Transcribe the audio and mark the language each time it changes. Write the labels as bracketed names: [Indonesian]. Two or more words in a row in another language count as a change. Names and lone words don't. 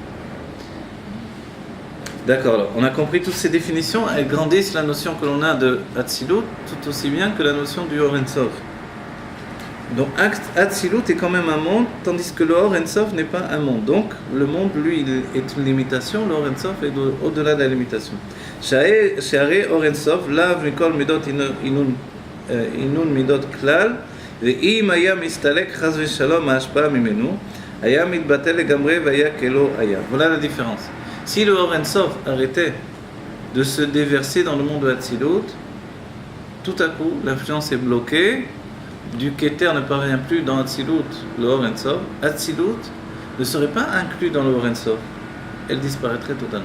[French] D'accord, alors, on a compris toutes ces définitions, elles grandissent la notion que l'on a de Hatzilut tout aussi bien que la notion du Or Ein Sof. Donc Hatzilut est quand même un monde, tandis que le Or Ein Sof n'est pas un monde. Donc le monde, lui, il est une limitation, le Or Ein Sof est au-delà de la limitation. [Hebrew] שערי אור אין סוף, לאו מכל מדות אינון מדות כלל, ואם היה מסתלק חס ושלום ההשפעה ממנו, היה מתבטל לגמרי והיה כלא היה. [French] Voilà la différence. Si le Or Ein Sof arrêtait de se déverser dans le monde de Hatzilut, tout à coup, l'influence est bloquée, du Keter ne parvient plus dans Hatzilut, le Or Ein Sof, Hatzilut ne serait pas inclus dans le Or Ein Sof, elle disparaîtrait totalement.